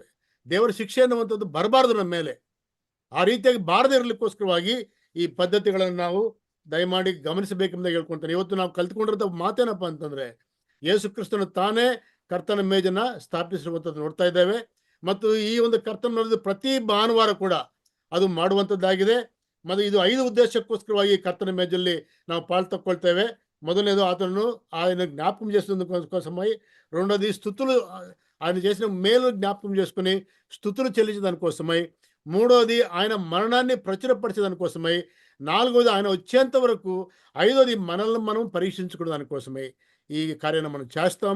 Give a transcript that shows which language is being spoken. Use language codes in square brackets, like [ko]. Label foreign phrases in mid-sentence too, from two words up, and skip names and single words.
[kn] ದೇವರ ಶಿಕ್ಷೆ ಅನ್ನುವಂಥದ್ದು ಬರಬಾರ್ದು ನಮ್ಮ ಮೇಲೆ. ಆ ರೀತಿಯಾಗಿ ಬಾರದೇ ಇರಲಿಕ್ಕೋಸ್ಕರವಾಗಿ ಈ ಪದ್ಧತಿಗಳನ್ನು ನಾವು ದಯಮಾಡಿ ಗಮನಿಸಬೇಕೆಂಬುದಾಗಿ ಹೇಳ್ಕೊಳ್ತಾನೆ. ಇವತ್ತು ನಾವು ಕಲ್ತ್ಕೊಂಡಿರೋ ಮಾತೇನಪ್ಪ ಅಂತಂದರೆ, ಯೇಸು ಕ್ರಿಸ್ತನು ತಾನೇ ಕರ್ತನ ಮೇಜನ್ನು ಸ್ಥಾಪಿಸಿರುವಂಥದ್ದು ನೋಡ್ತಾ ಇದ್ದೇವೆ. ಮತ್ತು ಈ ಒಂದು ಕರ್ತನ ಪ್ರತಿ ಭಾನುವಾರ ಕೂಡ ಅದು ಮಾಡುವಂಥದ್ದಾಗಿದೆ. ಮತ್ತು ಇದು 5 ಉದ್ದೇಶಕ್ಕೋಸ್ಕರವಾಗಿ ಕರ್ತನ ಮೇಜಲ್ಲಿ ನಾವು ಪಾಲು ತಕ್ಕೊಳ್ತೇವೆ. [te] మొదలనేదో అతను ఆయన జ్ఞాపకం చేస్తున్నందుకు కోసమై, రెండోది స్తుతులు ఆయన చేసిన మేలు జ్ఞాపకం చేసుకుని స్తుతులు చెల్లించడానికి కోసమై, మూడోది ఆయన మరణాన్ని ప్రచురపరిచేదాని కోసమై, నాలుగోది ఆయన వచ్చేంత వరకు, ఐదోది మనల్ని మనం పరీక్షించుకునే దానికోసమై ఈ కార్యాన్ని మనం చేస్తాము.